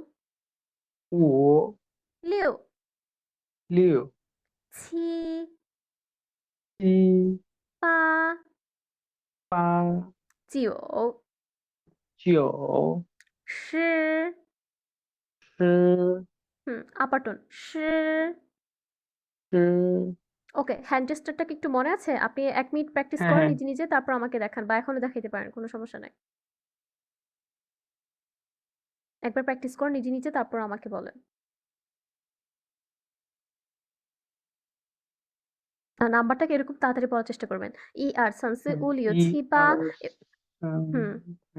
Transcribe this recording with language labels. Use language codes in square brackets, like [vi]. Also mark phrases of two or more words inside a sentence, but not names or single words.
[zh] 五六六七七八八九九十十 [en] upper tone [bn] 十 [zh] 十 [bn] ওকে, [en] hand gesture [bn] কি একটু মনে আছে? আপনি ১ মিনিট প্র্যাকটিস হ্যাঁ করেন হ্যাঁ নিজে, নিজে তারপর আমাকে দেখান বা এখনো দেখাইতে পারেন। কোনো সমস্যা নাই। একবার প্র্যাকটিস করেন নিজে, নিজে তারপর আমাকে বলেন। নাম্বারটাকে এরকম তাড়াতাড়ি বলার চেষ্টা করবেন। 1 2 3 4 5 6 [zh] 一 [bn] 7 8 [zh] 二 [bn] হুম, [zh] 三